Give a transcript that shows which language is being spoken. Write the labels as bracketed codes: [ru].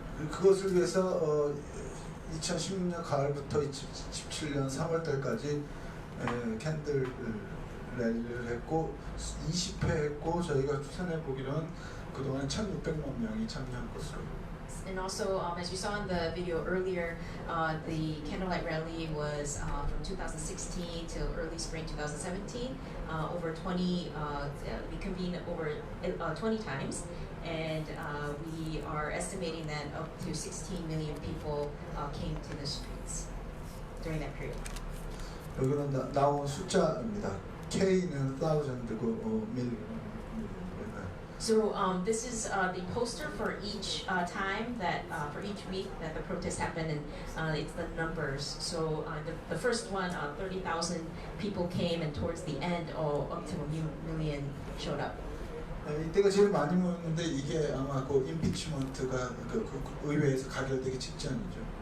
[ko] 그것을 위해서 2016년 가을부터 2017년 3월달까지 캔들 랠리를 했고 20회 했고, 저희가 추산해 보기로는 그동안 1,600만 명이 참여한 것으로. [en] And also, as you saw in the video earlier, the candlelight rally was from 2016 till early spring 2017. Over 20, we convened over 20 times, and we are estimating that up to 16 million people came to the streets during that period. [ko] 여기는 나온 숫자입니다. K는 thousand고 million. [en] So this is the poster for each time that for each week that the protest happened, and it's the numbers. So the first one, 30,000 people came, and towards the end, up to a million showed up. [ko] 이때가 제일 많이 모였는데 이게 아마 그 임피치먼트가 그 의회에서 가결되기 직전이죠.